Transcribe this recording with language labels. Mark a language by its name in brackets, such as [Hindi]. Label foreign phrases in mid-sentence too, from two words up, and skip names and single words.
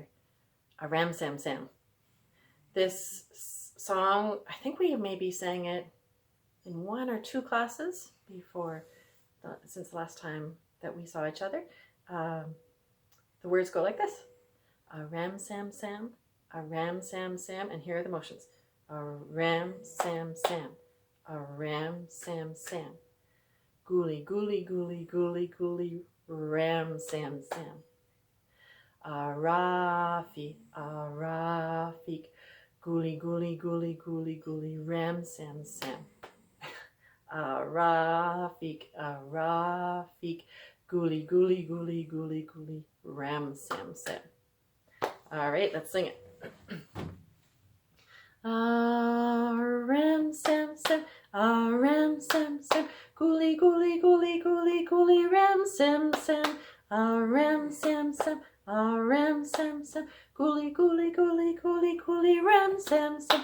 [English] A Ram Sam Sam. This song, I think we maybe sang it in 1 or 2 classes since the last time that we saw each other. The words go like this. A ram sam sam, a ram sam sam, and here are the motions. A ram sam sam, a ram sam sam. Gooly gooly gooly gooly gooly ram sam sam. A rafiq, gooly gooly gooly gooly gooly ram sam sam. A rafiq, gooly gooly gooly gooly gooly ram sam sam. All right, let's sing it. Ram sam sam, ram sam sam, gooly gooly gooly gooly gooly ram sam sam, ram sam sam, ram sam sam, gooly gooly gooly gooly gooly ram sam sam.